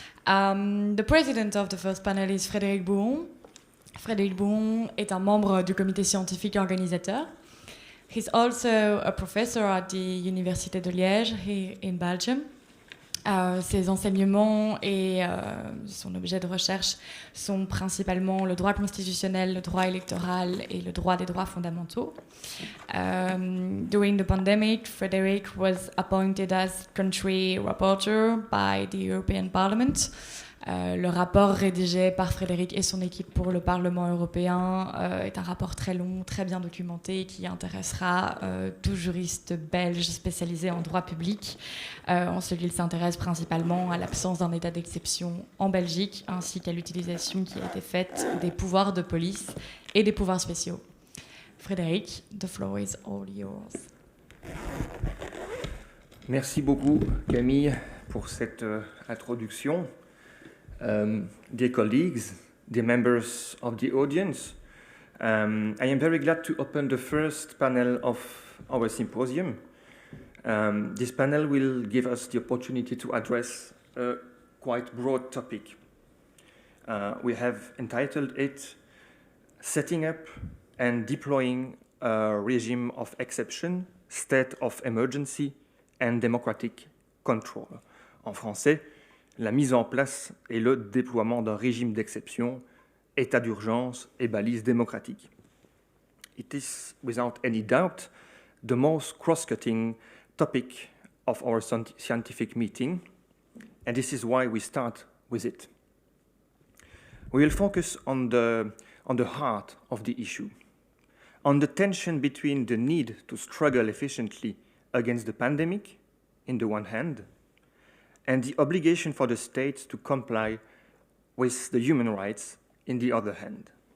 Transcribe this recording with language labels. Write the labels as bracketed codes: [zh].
[en] The president of the first panel is Frédéric Bouhon. [fr] Frédéric Bouhon est un membre du comité scientifique organisateur. [en] He's also a professor at the Université de Liège here in Belgium. [fr] Ses enseignements et son objet de recherche sont principalement le droit constitutionnel, le droit électoral et le droit des droits fondamentaux. [en] During the pandemic, Frédéric was appointed as country rapporteur by the European Parliament. [fr] Le rapport rédigé par Frédéric et son équipe pour le Parlement européen est un rapport très long, très bien documenté qui intéressera tout juriste belge spécialisé en droit public. En ce qu'il s'intéresse principalement à l'absence d'un état d'exception en Belgique ainsi qu'à l'utilisation qui a été faite des pouvoirs de police et des pouvoirs spéciaux. [en] Frédéric, the floor is all yours. [fr] Merci beaucoup Camille pour cette introduction. [en] Dear colleagues, dear members of the audience, I am very glad to open the first panel of our symposium. This panel will give us the opportunity to address a quite broad topic. We have entitled it Setting Up and Deploying a Regime of Exception, State of Emergency and Democratic Control. [fr] En français, la mise en place et le déploiement d'un régime d'exception, état d'urgence et balise démocratique. [en] It is, without any doubt, the most cross-cutting topic of our scientific meeting, and this is why we start with it. We will focus on the heart of the issue, on the tension between the need to struggle efficiently against the pandemic, in the one hand, and the obligation for the states to comply with the human rights in the other hand.